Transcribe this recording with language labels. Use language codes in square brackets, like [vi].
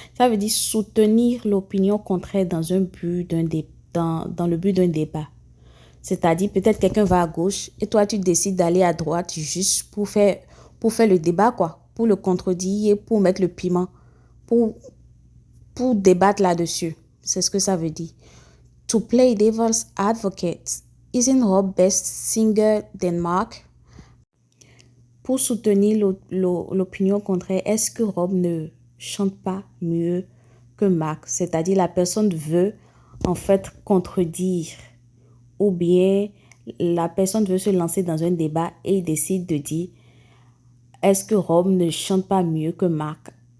[fr] Ça veut dire soutenir l'opinion contraire dans le but d'un débat. C'est-à-dire peut-être quelqu'un va à gauche et toi tu décides d'aller à droite juste pour faire le débat quoi, pour le contredire, pour mettre le piment, pour débattre là-dessus. C'est ce que ça veut dire. [en] To play devil's advocate. Isn't Rob best singer than Mark? [fr] Pour soutenir l'opinion contraire, est-ce que Rob ne chante pas mieux que Mark? C'est-à-dire la personne veut en fait contredire ou bien la personne veut se lancer dans un débat et décide de dire est-ce que Rob ne chante pas mieux que Mark?